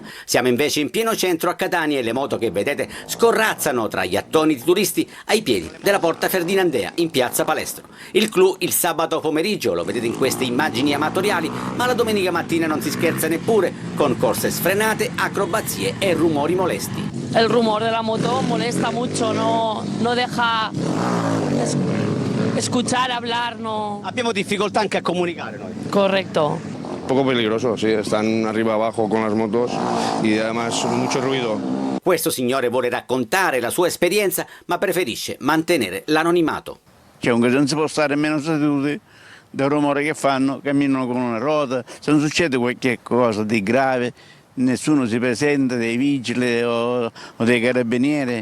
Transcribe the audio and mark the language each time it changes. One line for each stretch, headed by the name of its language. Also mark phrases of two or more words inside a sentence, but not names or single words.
Italian: Siamo invece in pieno centro a Catania e le moto che vedete scorrazzano tra gli attoniti turisti ai piedi della Porta Ferdinandea in piazza Palestro. Il clou il sabato pomeriggio, lo vedete in queste immagini amatoriali, ma la domenica mattina non si scherza neppure, con corse sfrenate, acrobazie e rumori molesti.
Spanish: El rumor de la moto molesta mucho, no deja escuchar, hablar, no.
Italian: Abbiamo difficoltà anche a comunicare noi.
Spanish: Correcto. Un poco peligroso, sí, están arriba abajo con las motos y además mucho ruido.
Italian: Questo signore vuole raccontare la sua esperienza, ma preferisce mantenere l'anonimato. Comunque non si può stare meno seduti del rumore che fanno, camminano con una ruota, se non succede qualche cosa di grave nessuno si presenta, dei vigili o dei carabinieri.